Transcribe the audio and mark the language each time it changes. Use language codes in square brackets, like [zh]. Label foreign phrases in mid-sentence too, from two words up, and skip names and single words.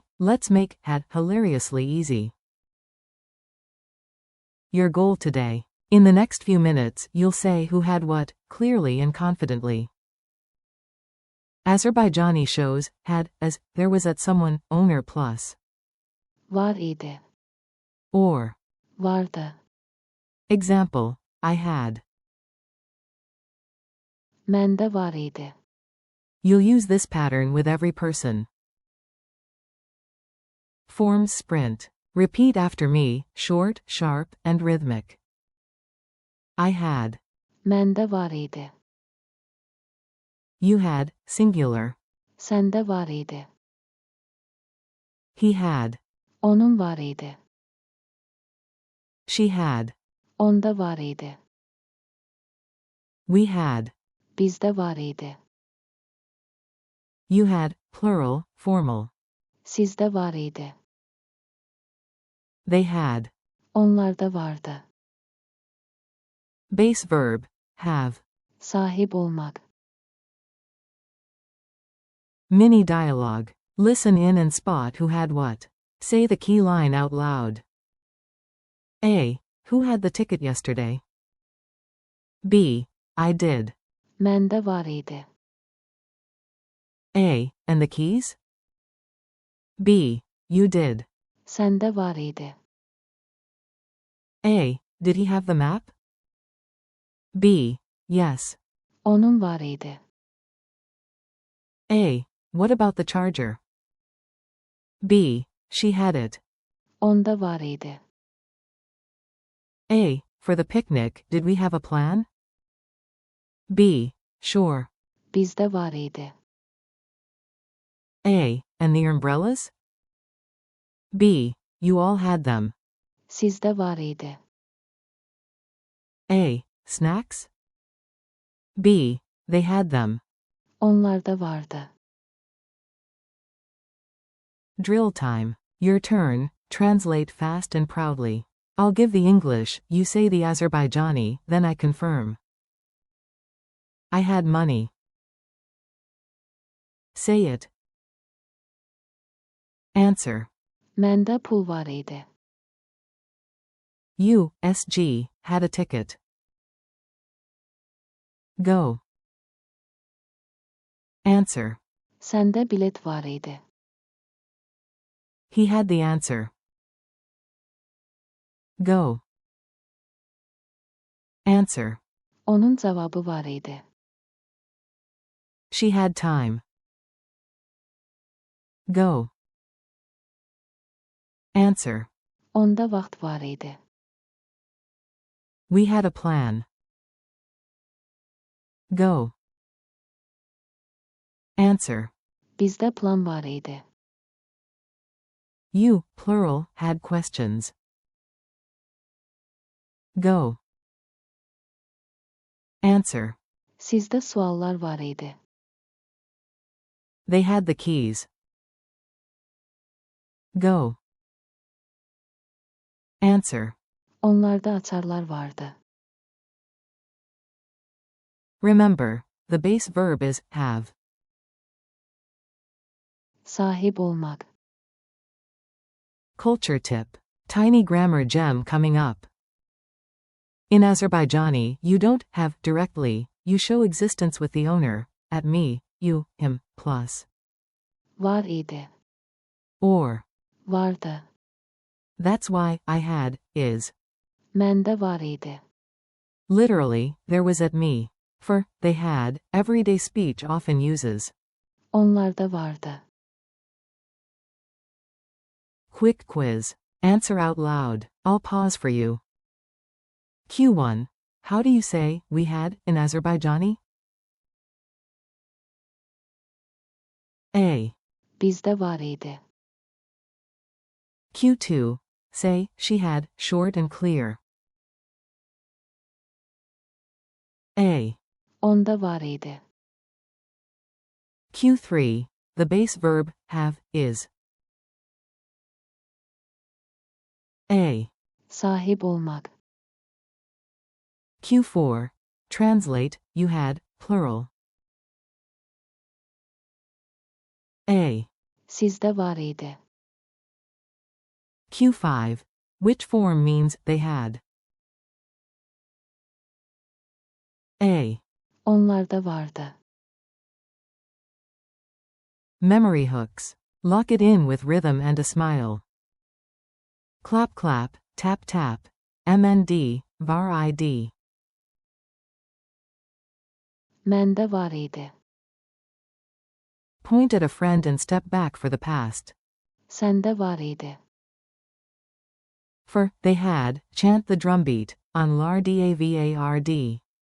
[en] Let's make had hilariously easy. Your goal today. In the next few minutes, you'll say who had what, clearly and confidently. Azerbaijani shows had as there was at someone, owner plus. [az] Var idi. [en] Or. [az] Vardı. [en] Example, I had. [az] Mende var idi. [en] You'll use this pattern with every person. Forms sprint. Repeat after me, short, sharp, and rhythmic. I had. [az] Mende var idi. [en] You had, singular. [az] Sende var idi. [en] He had. [az] Onun var idi. [en] She had. [az] Onda var idi. [en] We had. [az] Bizde var idi. [en] You had, plural, formal. [az] Sizde var idi. [en] They had. [az] Onlarda vardı. [en] Base verb, have. [tr] Sahip olmak. [en] Mini dialogue. Listen in and spot who had what. Say the key line out loud. A. Who had the ticket yesterday? B. I did. [az] Mende var idi. [en] A. And the keys? B. You did. [az] Sende var idi. [en] A. Did he have the map? B. Yes. [az] Onun var idi. [en] A. What about the charger? B. She had it. [az] Onda var idi. [en] A. For the picnic, did we have a plan? B. Sure. [az] Bizde var idi. [en] A. And the umbrellas? B. You all had them. [az] Sizde var idi. [en] A. Snacks? B. They had them. [az] Onlarda vardı. [en] Drill time. Your turn, translate fast and proudly. I'll give the English, you say the Azerbaijani, then I confirm. I had money. Say it. Answer. [az] Mende pul var idi. [en] You, SG, had a ticket. Go. Answer. [az] Sende bilet var idi. [en] He had the answer. Go. Answer. [az] Onun cevabı var idi. [en] She had time. Go. Answer. [az] Onda vaxt var idi. [en] We had a plan. Go. Answer. [az] Bizde plan var idi. [en] You, plural, had questions. Go. Answer. [az] Sizde suallar var idi. [en] They had the keys. Go. Answer. [az] Onlarda açarlar vardı. [en] Remember, the base verb is have. [tr] Sahip olmak. [en] Culture tip. Tiny grammar gem coming up. In Azerbaijani, you don't have directly, you show existence with the owner, at me, you, him, plus. [az] Var idi. [en] Or. [az] Vardı. [en] That's why I had is. [az] Mende var idi. [en] Literally, there was at me. For they had, everyday speech often uses. [az] Onlarda vardı. [en] Quick quiz. Answer out loud. I'll pause for you. Q1. How do you say we had in Azerbaijani? A. [az] Bizde var idi. [en] Q2. Say, she had, short and clear. A. [az] Onda var idi. [en] Q3. The base verb, have, is. A. [tr] Sahip olmak. [en] Q4. Translate, you had, plural. A. [az] Sizde var idi. [en] Q5. Which form means, they had. A. [az] Onlarda vardı. [en] Memory hooks. Lock it in with rhythm and a smile. Clap clap, tap tap. [az] MND, var ID. Mende var idi. [en] Point at a friend and step back for the past. [az] Sende var idi. [en] For, they had, chant the drumbeat, [az] on lardavard.